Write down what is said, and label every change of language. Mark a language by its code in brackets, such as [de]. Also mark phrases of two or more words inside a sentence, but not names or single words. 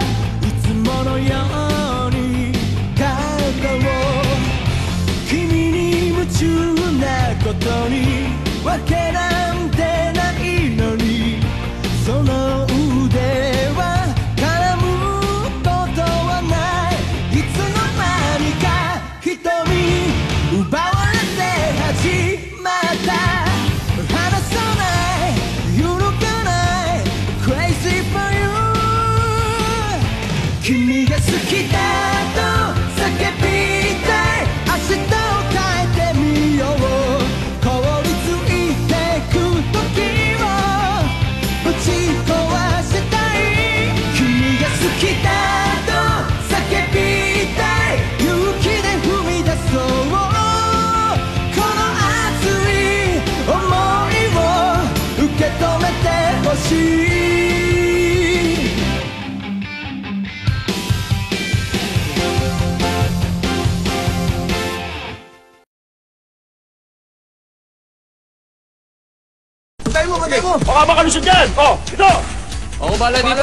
[ja] いつものように体を君に夢中なことにわけなんてないのにその腕は絡むことはないいつの間にか瞳に奪われて始まった離さない揺るがない [en] Crazy for you [ja] 君が好きだと叫びたい明日を変えてみよう凍りついてく時をぶち壊したい君が好きだと叫びたい勇気で踏み出そうこの熱い想いを受け止めてほしい [tl] Patay mo! Baka makalusot yan! Oh, ito! Ako bala dito!